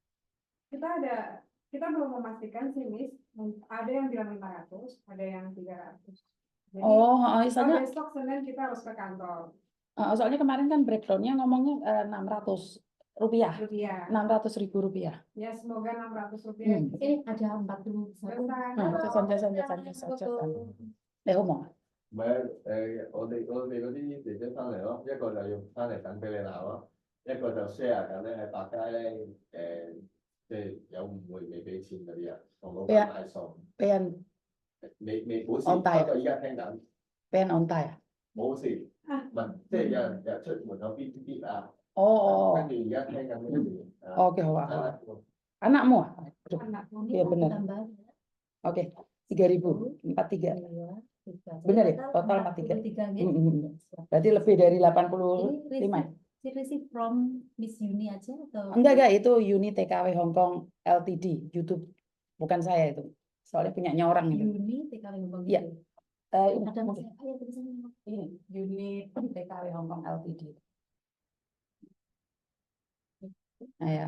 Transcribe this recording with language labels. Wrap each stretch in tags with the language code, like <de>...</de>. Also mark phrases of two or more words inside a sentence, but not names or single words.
<id>Kita belum memastikan sih, Miss. Ada yang bilang 500, ada yang 300. Jadi Misalnya, besok Senin kita harus ke kantor. soalnya kemarin kan breakdownnya ngomongnya 600 rupiah. 600.000 rupiah. Ya, semoga 600 rupiah. ada 41.</id> <yue>你好忙啊？唔係我哋嗰啲姐姐翻嚟咯，一個就用翻嚟等俾你鬧咯，一個就 share 緊咧喺百佳咧即係有誤會未俾錢嗰啲人，同老闆買餸，</yue> <id>Pengen</id> <yue>未冇事，安泰不過依家聽緊</yue> <id>pengen ontai 啊？</id> <yue>冇事，唔係即係有人出門口嗶嗶嗶啊，哦跟住而家聽緊呢件事。</yue> <id>Oke,</id> <yue>好啊。</yue> <id>Anakmu ah? Aduh, Anak. iya benar. Oke, 3.000, 43. Benar ya? Total 43. Berarti lebih dari 85. Ini</id> <en>receive from</en> <id>Miss Yuni aja atau? Enggak, itu Uni TKW Hong Kong LTD, YouTube. Bukan saya itu. Soalnya punyanya orang itu. Yuni TKW Hong Kong. Iya. Ada Mungkin. siapa ya tulisannya? Ini Uni TKW Hong Kong LTD. Nah, ya.</id>